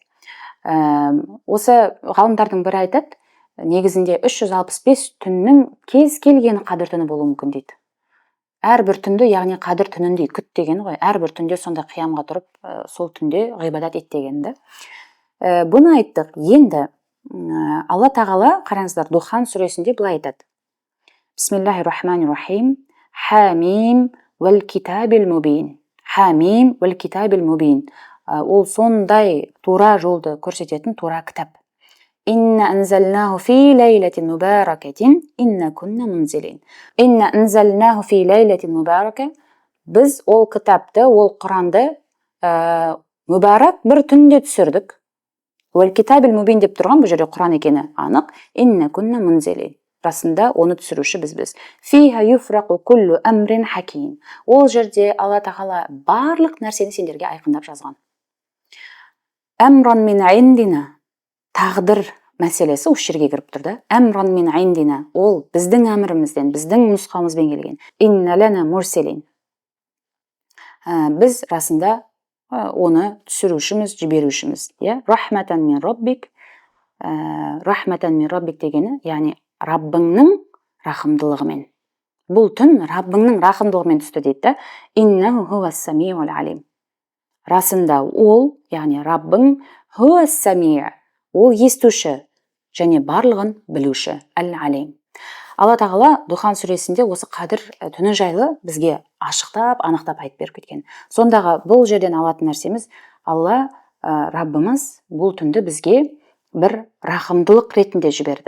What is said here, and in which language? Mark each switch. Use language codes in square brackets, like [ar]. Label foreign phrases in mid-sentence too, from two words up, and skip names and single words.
[kk] Осы ғалымдардың бірі айтады, негізінде 365 түннің кез келгені қадір түні болуы мүмкін дейді. Әрбір түнді, яғни қадір түніндей күт деген ғой. Әрбір түнде сонда қиямға тұрып, сол түнде ғибадат ет дегенді. Бұны айттық. Енді Алла тағала, қараңыздар, Духан сүресінде былай айтады. [ar] بسم الله الرحمن الرحيم. حم والكتاب المبين. حم والكتاب المبين. [kk] Ол сондай тура жолды көрсететін тура кітап. [ar] إنا أنزلناه في ليلة مباركة، إنا كنا منذرين. إنا أنزلناه في ليلة مباركة. [kk] Біз ол кітапты, ол Құранды мубарак бір түнде түсірдік. [ar] والكتاب المبين [kk] деп тұрған, бұл жерде Құран екені анық. [ar] إنا كنا منذرين. [kk] Расында оны түсіруші біз. [ar] فيها يفرق كل أمر حكيم. [kk] Ол жерде Алла тағала барлық нәрсені сендерге айқындап жазған. [ar] أمرا من عندنا. [kk] Тағдыр мәселесі осы жерге кіріп тұр да. [ar] أمرا من عندنا, [kk] ол біздің әмірімізден, біздің нұсқамызбен келген. [ar] إنا لنا مرسلين. [kk] Біз расында оны түсірушіміз, жіберушіміз. [ar] رحمة من ربك. رحمة من ربك [kk] дегені, яғни Раббыңның рахымдылығымен. Бұл түн Раббыңның рахымдылығымен түсті дейді. [ar] إنه هو السميع العليم. [kk] Расында ол, яғни Раббың [ar] هو السميع, [kk] ол естуші және барлығын білуші, әл-алим. Алла тағала Духан сүресінде осы қадір түні жайлы бізге ашықтап, анықтап айтып беріп кеткен. Сондағы бұл жерден алатын нәрсеміз, Алла Раббымыз бұл түнді бізге бір рахымдылық ретінде жіберді.